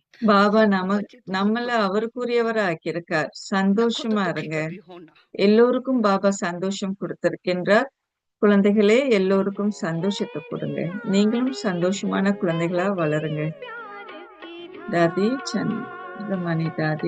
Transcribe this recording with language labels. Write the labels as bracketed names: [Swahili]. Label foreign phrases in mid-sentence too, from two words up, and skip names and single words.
[Tamil] பாபா [Hindi] सबको [Tamil] நம்ம [Hindi] बच्चे तो [Tamil] நம்மள [Hindi] सबको [Tamil] அவருக்குரியவரா ஆக்கியிருக்கார். [Hindi] ना खुद [Tamil] சந்தோஷமா [Hindi] दुखी [Tamil] இருங்க. [Hindi] कभी होना [Tamil] எல்லோருக்கும் பாபா சந்தோஷம் கொடுத்திருக்கின்றார். குழந்தைகளே எல்லோருக்கும் சந்தோஷத்தை கொடுங்க. நீங்களும் சந்தோஷமான குழந்தைகளா வளருங்க. தாதி சந்திரமணி தாதி.